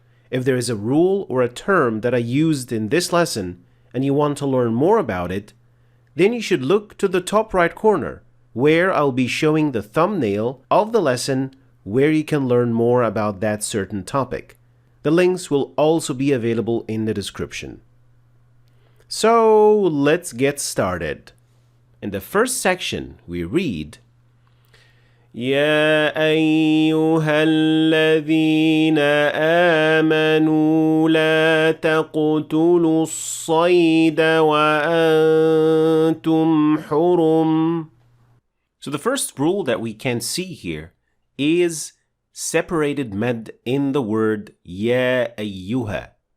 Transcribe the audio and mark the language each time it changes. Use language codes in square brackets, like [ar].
[en] If there is a rule or a term that I used in this lesson and you want to learn more about it, then you should look to the top right corner where I'll be showing the thumbnail of the lesson where you can learn more about that certain topic. The links will also be available in the description. So let's get started. In the first section, we read, [ar] يا أيها الذين آمنوا لا تقتلوا الصيد وأنتم حرم. [en] So the first rule that we can see here is separated med in the word Ya ayyuha.